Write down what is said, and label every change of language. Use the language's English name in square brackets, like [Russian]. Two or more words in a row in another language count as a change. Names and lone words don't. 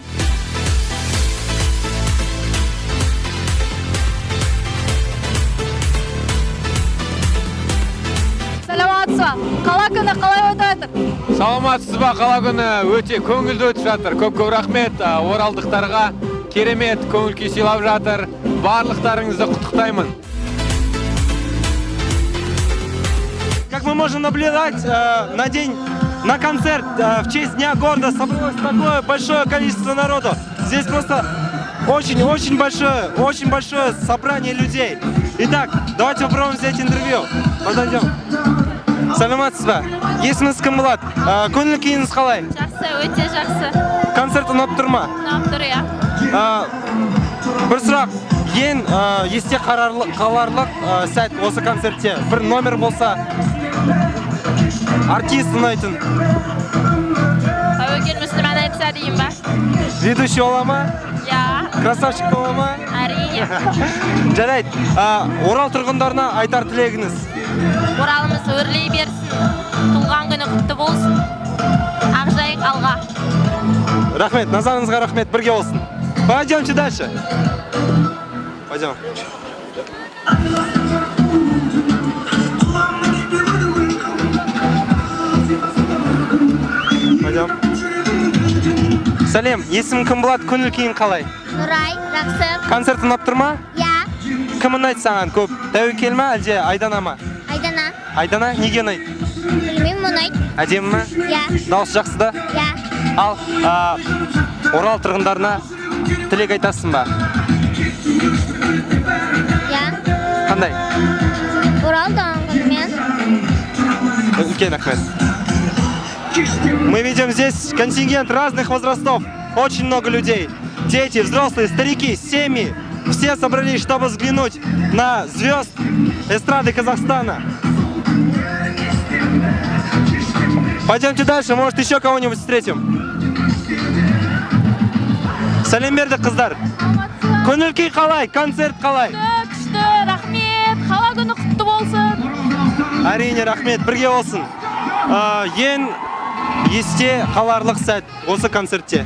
[Kazakh] Саламатсыз ба? Қала күні қалай өтіп жатыр? Саламатсыз ба, қала күні өте көңілді өтіп жатыр. Көп рахмет оралдықтарға. Керемет көңіл күй сыйлап жатыр. Барлықтарыңызды құттықтаймын. [Russian] Как мы можем наблюдать, на концерт в честь Дня города собралось такое большое количество народу. Здесь просто очень большое собрание людей. Итак, давайте попробуем взять интервью. Подойдем. [Kazakh] Саламатсыз ба? Есіміңіз кім болады? Көңіл күйіңіз қалай? Жақсы, өте жақсы. Концерт ұнап тұр ма? Ұнап тұр, иә. Бір сұрақ, ең есте қаларлық сәт осы концертте бір номер болса, артист ұнайтын. Тәуекел Мүсліман айтса дейін ба? Ведущий ола ма? Иә. Красавчик бола ма? Әрине. Жарайды. Орал тұрғындарына айтар тілегіңіз? Оралымыз өрлей берсін, туған күні құтты болсын, Ақжайық алға. Рахмет, назарыңызға рахмет, бірге болсын. [Russian] Пойдемте дальше. Пойдем. Пойдем. [Kazakh] Сәлем, есімің кім болады, көңіл күйің қалай? Нұрай, жақсы. Концерт ұнап тұр ма? Иә. Кім ұнайды саған көп? Тәуекел ма, әлде Айдана ма? Айдана. Айдана, неге ұнайды? Білмеймін, ұнайды. Әдемі ма? Иә. Дауысы жақсы да? Иә. Ал Орал тұрғындарына тілек айтасың ба? Иә. Қандай? Орал туған күнімен. Үлкен рахмет. [Russian] Мы видим здесь контингент разных возрастов, очень много людей. Дети, взрослые, старики, семьи. Все собрались, чтобы взглянуть на звезд эстрады Казахстана. Пойдемте дальше, может еще кого-нибудь встретим. [Kazakh] Сәлем берді қыздар. Көңіл күй қалай, концерт қалай? Күшті, рахмет, қала күні құтты болсын. Әрине, рахмет, бірге болсын. Ең есте қаларлық сәт осы концертте.